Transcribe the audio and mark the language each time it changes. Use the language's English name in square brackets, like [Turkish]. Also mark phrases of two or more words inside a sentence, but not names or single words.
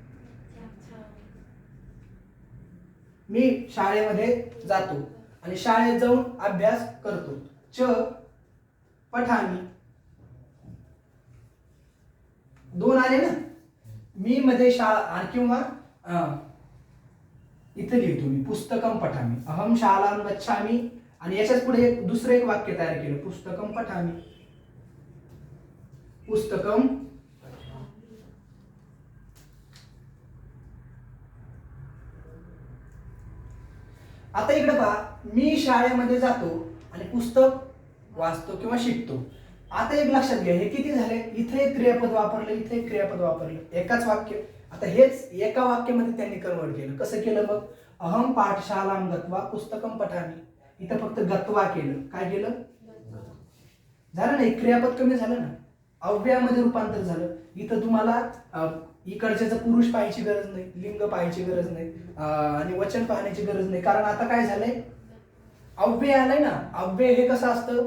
[Marathi] मी शाळेमध्ये जातो आणि शाळेत जाऊन अभ्यास करतो. [Sanskrit] च पठामी. [Marathi] 2 आले ना. मी मध्ये शाळा किंवा इथे लिहितो मी [Sanskrit] पुस्तकम पठामी. अहम शालाम गच्छामी [Marathi] आणि याच्याच पुढे दुसरं एक वाक्य तयार केलं, [Sanskrit] पुस्तकम पठामी. [Marathi] पुस्तकम आता इकडे पहा, मी शाळेमध्ये जातो आणि पुस्तक वाचतो किंवा शिकतो. आता एक लक्षात घ्या, हे किती झाले? इथे एक क्रियापद वापरलं, इथे एक क्रियापद वापरलं, एकाच वाक्य. आता हेच एका वाक्यामध्ये त्यांनी कन्वर्ट केलं. कसं केलं मग? [Sanskrit] अहम पाठशालाम गत्वा पुस्तकम पठामी. [Marathi] इथं फक्त गत्वा केलं. काय केलं? झालं ना, एक क्रियापद कमी झालं ना, अव्ययामध्ये रूपांतर झालं. इथं तुम्हाला इकडच्याचं पुरुष पाहायची गरज नाही, लिंग पाहायची गरज नाही आणि वचन पाहण्याची गरज नाही. कारण आता काय झालंय? अव्यय आलंय ना. अव्यय हे कसं असतं?